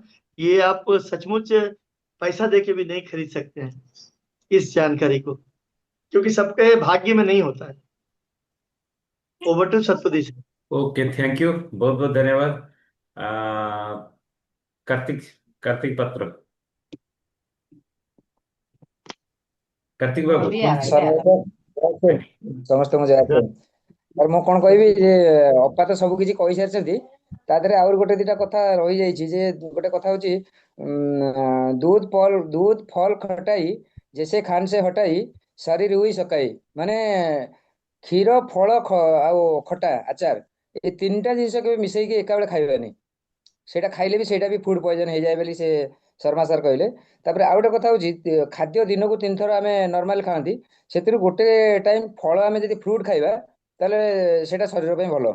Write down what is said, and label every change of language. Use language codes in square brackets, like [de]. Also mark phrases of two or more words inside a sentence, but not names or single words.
[hi] ये आप सचमुच पैसा देके भी नहीं खरीद सकते हैं इस जानकारी को, क्योंकि सबके भाग्य में नहीं होता है। [en] Over to Satpati sir. Okay, thank you, [hi] बहुत बहुत धन्यवाद। आ, कार्तिक कार्तिक पात्र, कार्तिक बाबू। [or] ସାର୍ ସମସ୍ତେ ମୁଁ ଜୟ ସାର୍ ମୁଁ କଣ କହିବି ଯେ ଅପା ତ ସବୁ କିଛି କହିସାରିଛନ୍ତି, ତା ଦେହରେ ଆହୁରି ଗୋଟେ ଦିଟା କଥା ରହିଯାଇଛି। ଯେ ଗୋଟେ କଥା ହଉଛି [hi] दूध फल खटाई जैसे खान से हटाई शरीर हुई सकाई, [or] ମାନେ କ୍ଷୀର ଫଳ ଆଉ ଖଟା ଆଚାର ଏ ତିନିଟା ଜିନିଷ କେବେ ମିଶେଇକି ଏକା ବେଳେ ଖାଇବାନି। ସେଇଟା ଖାଇଲେ ବି ସେଇଟା ବି [en] food poison [or] ହେଇଯାଏ ବୋଲି ସେ ଶର୍ମା ସାର୍ କହିଲେ। ତାପରେ ଆଉ ଗୋଟେ କଥା ହଉଛି ଖାଦ୍ୟ ଦିନକୁ 3 ଥର ଆମେ ନର୍ମାଲ ଖାଆନ୍ତି, ସେଥିରୁ ଗୋଟେ ଟାଇମ ଫଳ ଆମେ ଯଦି ଫ୍ରୁଟ ଖାଇବା ତାହେଲେ ସେଇଟା ଶରୀର ପାଇଁ ଭଲ।